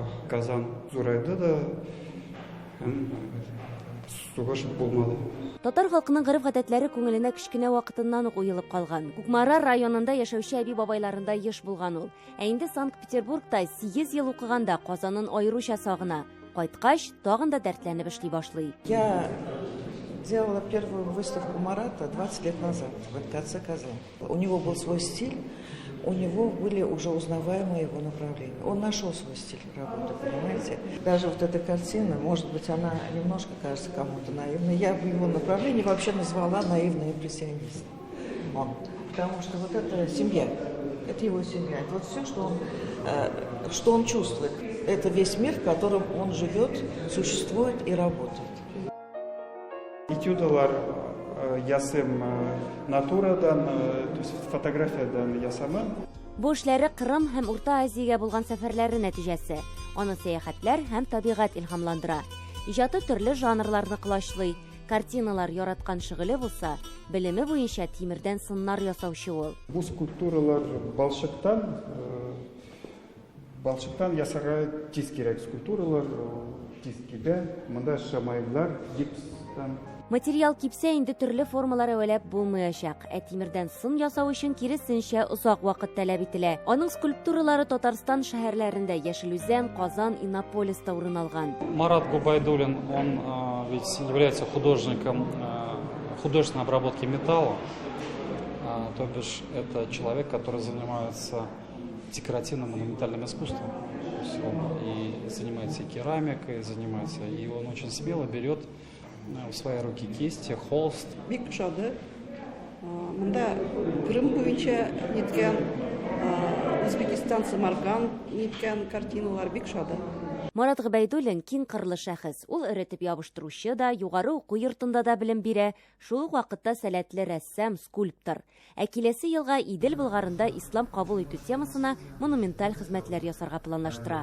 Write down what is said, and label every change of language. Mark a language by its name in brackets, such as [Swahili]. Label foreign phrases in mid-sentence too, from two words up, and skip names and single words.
[Tatar] Казан зурайды да сугыш булмады. Татар халкының гырыф-гадәтләре күңеленә кичкенә вакытыннан ук уелып калган. Күкмара районында яшәүче әби бабайларында еш булган ул. Ә инде Санкт-Петербургта 8 ел укыганда Казанын аеруча сагына. Кайткач, тагын да дәртләнеп эшли башлый. [Russian] Я делала первую выставку Марата 20 лет назад в НКЦ Казань. У него был свой стиль, у него были уже узнаваемые его направления. Он нашел свой стиль работы, понимаете? Даже вот эта картина, может быть, она немножко кажется кому-то наивной. Я в его направлении вообще назвала наивный импрессионист. Потому что вот это семья, это его семья. Это вот все, что он чувствует. Это весь мир, в котором он живет, существует и работает. [Tatar] Этюдалар ясым натурадан, [Russian] то есть [Tatar] фотографиядан ясамын. Бу эшләре Кырым һәм Урта Азиягә булган сәфәрләре нәтиҗәсе. Аны сәяхәтләр һәм табигать илһамландыра. Иҗаты төрле жанрларны кылачлый. Картиналар яраткан шөгыле булса, белеме буенча тимердән сыннар ясаучы ул. Бу скульптуралар балчыктан ясарга тиз кирәк. Скульптуралар тиз кибә, монда шамайлар, гипстан. Материал кипсә инде төрле формалар әвәләп булмаячак. Ә тимердән сын ясау өчен киресенчә озак вакыт таләп ителә. Аның скульптуралары Татарстан шәһәрләрендә Яшелүзән, Казан, Иннополиста урын алган. [Russian] Марат Губайдуллин, он ведь является художником художественной обработки металла. То бишь это человек, который занимается декоративным монументальным искусством. И занимается и керамикой, и он очень смело берет в свои руки кисти, холст. [Tatar] Бик шады. Мында Крым буенча неткән, Өзбекистан, Самарканд неткән картиналар бик шады. Марат Гобайдуллин киң кырлы шәхес. Ул өретеп ябыштыручы да, югары уку йортында да белем бирә. Шул ук вакытта сәләтле рәссам, скульптор. Ә киләсе елга Идел Булгарында ислам кабул итү темасына монументаль хезмәтләр ясарга планлаштыра.